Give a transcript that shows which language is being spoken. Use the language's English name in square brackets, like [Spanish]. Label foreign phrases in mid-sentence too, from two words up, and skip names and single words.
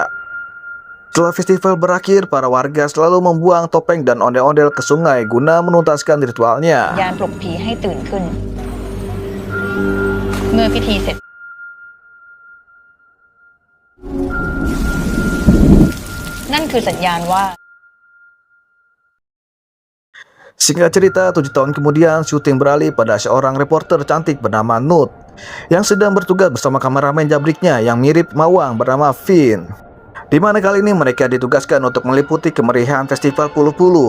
[Indonesian] Setelah festival berakhir, para warga selalu membuang topeng dan ondel-ondel ke sungai guna menuntaskan ritualnya. [Thai] ยานปลุกผีให้ตื่นขึ้นเมื่อพิธีเสร็จ นั่นคือสัญญาณว่า [Indonesian] Singkat cerita, 7 tahun kemudian syuting beralih pada seorang reporter cantik bernama Nut yang sedang bertugas bersama kameramen jabriknya yang mirip Mawang bernama Finn. Di mana kali ini mereka ditugaskan untuk meliputi kemeriahan festival pulu-pulu.